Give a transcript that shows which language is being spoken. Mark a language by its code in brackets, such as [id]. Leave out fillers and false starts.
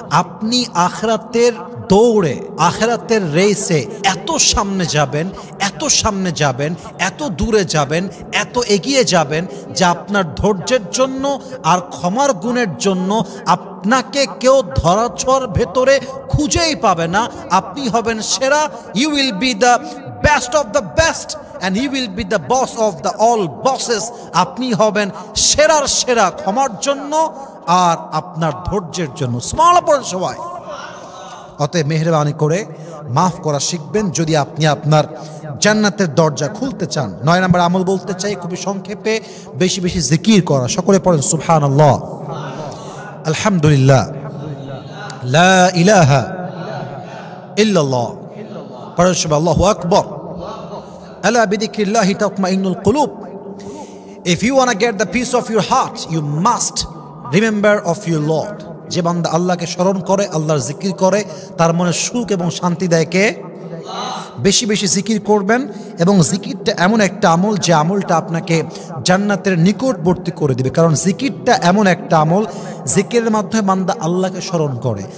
[bn] আপনি আখিরাতের দৌড়ে, আখিরাতের রেসে এত সামনে যাবেন, এত সামনে যাবেন, এত দূরে যাবেন, এত এগিয়ে যাবেন যে আপনার ধৈর্যের জন্য আর ক্ষমার গুণের জন্য আপনাকে কেউ ধরাছোঁয়ার ভেতরে খুঁজেই পাবে না। আপনি হবেন সেরা। [en] You will be the best of the best and he will be the boss of the all bosses. [bn] আপনি হবেন সেরার সেরা ক্ষমার জন্য আর আপনার ধৈর্যের জন্য। স্মরণ করেন সবাই। অতএব মেহেরবানি করে মাফ করা শিখবেন যদি আপনি আপনার জান্নাতের দরজা খুলতে চান। 9 নম্বর আমল বলতে চাই খুবই সংক্ষেপে, বেশি বেশি জিকির করা। সকলে পড়েন সুবহানাল্লাহ, আলহামদুলিল্লাহ, লা ইলাহা ইল্লাল্লাহ। পড়েন সবাই আল্লাহু আকবার। [ar] Ala bidhikrillahi tatma'innul qulub. [en] If you want to get the peace of your heart, you must remember of your Lord. [bn] যে বান্দা আল্লাহকে স্মরণ করে, আল্লাহর জিকির করে, তার মনে সুখ এবং শান্তি দেয় কে? বেশি বেশি জিকির করবেন। এবং জিকিরটা এমন একটা আমল যে আমলটা আপনাকে জান্নাতের নিকটবর্তী করে দিবে। কারণ জিকিরটা এমন একটা আমল, জিকিরের মাধ্যমে বান্দা আল্লাহকে স্মরণ করে।